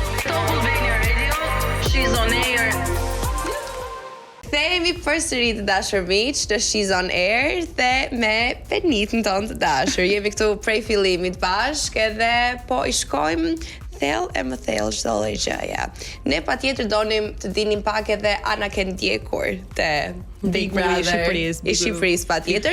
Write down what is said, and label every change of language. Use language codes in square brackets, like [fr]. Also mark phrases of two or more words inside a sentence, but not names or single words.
[en] Top Albania Radio, she's on air. [sq] Kthehemi përsëri të dashur miq të She's on Air dhe me Penitën tonë të dashur. Jemi këtu prej fillimit bashkë edhe po i shkojmë thellë e më thellë çdo lloj gjëja. Ne patjetër donim të dinim pak edhe ana ke ndjekur te Big Brother i Shqipërisë patjetër.